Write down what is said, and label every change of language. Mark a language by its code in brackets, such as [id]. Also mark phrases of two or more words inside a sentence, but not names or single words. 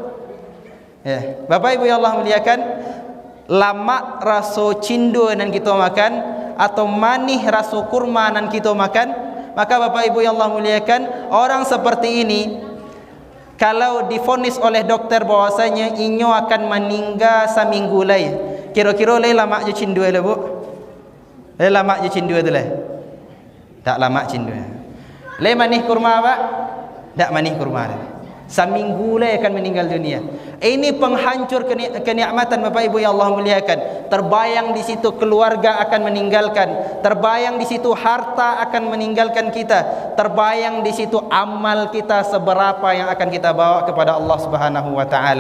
[id] Ya, Bapak Ibu yang Allah muliakan, [min] lama rasa cindu nan kita makan, [id] atau [min] manih rasa kurma nan kita makan, [id] maka Bapak Ibu yang Allah muliakan, orang seperti ini kalau divonis oleh dokter bahwasanya inyo akan meninggal seminggu lagi, kira-kira lama je cindu le bu? [min] Lama je cindu tu le? Tak lama cindu. Le manih kurma apa? Tak manih kurma. [id] Seminggu lagi akan meninggal dunia. Ini penghancur kenikmatan Bapak Ibu yang Allah muliakan. Terbayang di situ keluarga akan meninggalkan, terbayang di situ harta akan meninggalkan kita, terbayang di situ amal kita seberapa yang akan kita bawa kepada Allah [ar] سبحانه وتعالى.